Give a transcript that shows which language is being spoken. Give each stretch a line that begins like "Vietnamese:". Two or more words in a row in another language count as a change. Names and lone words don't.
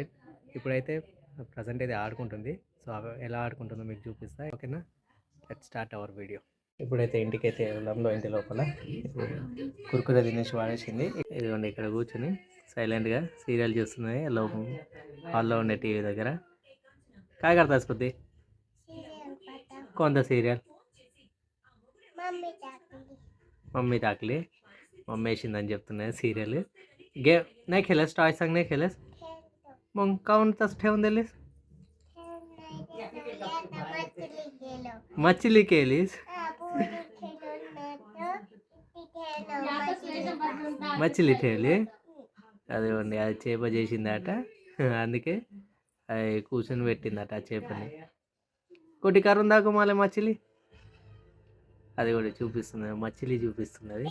Telugu: ఇప్పుడైతే ప్రజెంట్ అయితే ఆడుకుంటుంది. సో ఎలా ఆడుకుంటుందో మీకు చూపిస్తా, ఓకేనా?
English: let start our video.
Telugu: ఇప్పుడైతే ఇంటికైతే వెళ్దాంలో, ఇంటి లోపల కురుకురే తినేసి వాడేసింది. ఇదిగోండి ఇక్కడ కూర్చొని సైలెంట్గా సీరియల్ చూస్తున్నాయి లోపల, హాల్లో ఉండే టీవీ దగ్గర.
Marathi: काय करतास बुद्धी? कोणता सिरियल? मम्मी टाकली.
Telugu: मम्मी వేసిందని చెప్తున్నాయి సీరియల్.
Marathi: गेम नाही खेळस, टॉय सांग नाही खेळस. मग काऊन तसं ठेवून दिलीस? मछली केलीस? మచిలీ ठेवली.
Telugu: అదిగోండి అది చేప చేసిందట, అందుకే అది కూర్చొని పెట్టిందట ఆ చేపని. కొట్టి కరుణ్ దాకు మళ్ళీ మచిలీ అది కూడా చూపిస్తున్నది, మచిలీ చూపిస్తున్నది.